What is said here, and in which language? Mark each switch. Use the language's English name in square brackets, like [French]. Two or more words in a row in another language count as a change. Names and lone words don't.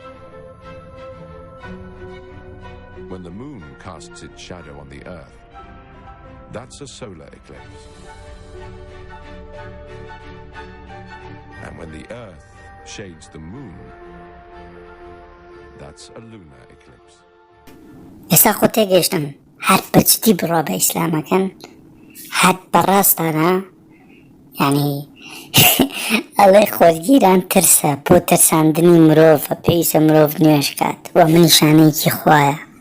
[English] When the Moon casts its shadow on the Earth, that's a solar eclipse. And when the Earth shades the Moon, that's a lunar eclipse. [Central Kurdish] ئێستا خۆ تێگەیشتم هەر بەچتی بڕوا بە ئیسلامەکەن هەر بەڕاستانە، ینی ئەڵێ خۆرگیران ترسە بۆ ترساندنی مرۆڤە، پێویستە مرۆڤ نوێژ کات و من نیشانەیەکی خوایە.